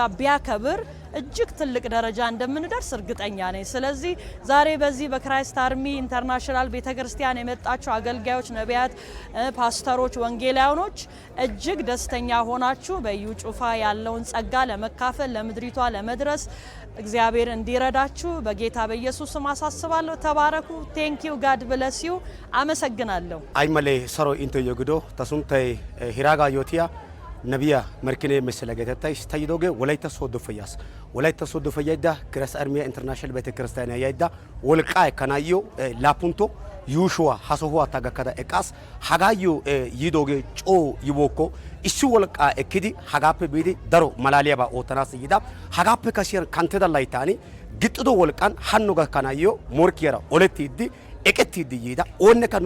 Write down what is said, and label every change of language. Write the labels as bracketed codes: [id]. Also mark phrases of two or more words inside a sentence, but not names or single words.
[am] ቢያከብር እጅግ ትልቅ ደረጃ እንደምንደርስ እርግጠኛ ነኝ። ስለዚህ ዛሬ በዚህ በክራይስት አርሚ ኢንተርናሽናል ቤተክርስቲያን የመጣችሁ አገልጋዮች፣ ነቢያት፣ ፓስተሮች፣ ወንጌላውያኖች እጅግ ደስተኛ ሆናችሁ በዩ ጩፋ ያለውን ጸጋ ለመካፈል ለምድሪቷ ለመድረስ እግዚአብሔር እንዲረዳችሁ በጌታ በኢየሱስ ስም አሳስባለሁ። ተባረኩ። [en] thank you God bless you። [am] አመሰግናለሁ። [wal] አይመሌ ሰሮ ኢንቶ የጉዶ ተሱምታይ ሂራጋ ዮቲያ ነቢያ መርኪኔ መሰለገተታይ ስታይዶገ ወላይታ ሶዶ ፈያስ ወላይታ ሶዶ ፈያይዳ ክራይስት አርሚ ኢንተርናሽናል ቤተክርስቲያን ያይዳ ወልቃ ከናዮ ላፑንቶ ዩሹዋ ሀሶሁዋ ታጋከዳ ኤቃስ ሀጋዩ ይዶገ ጮ ይቦኮ እሱ ወልቃ እክዲ ሀጋፕ ቢዲ ደሮ ማላሊያባ ኦተናስ ይዳ ሀጋፕ ከሲር ካንተዳ ላይታኒ ግጥዶ ወልቃን ሀኖ ጋካናዮ ሞርኪራ ኦለቲዲ ኤቀቲዲ ይዳ ኦነ ከኖ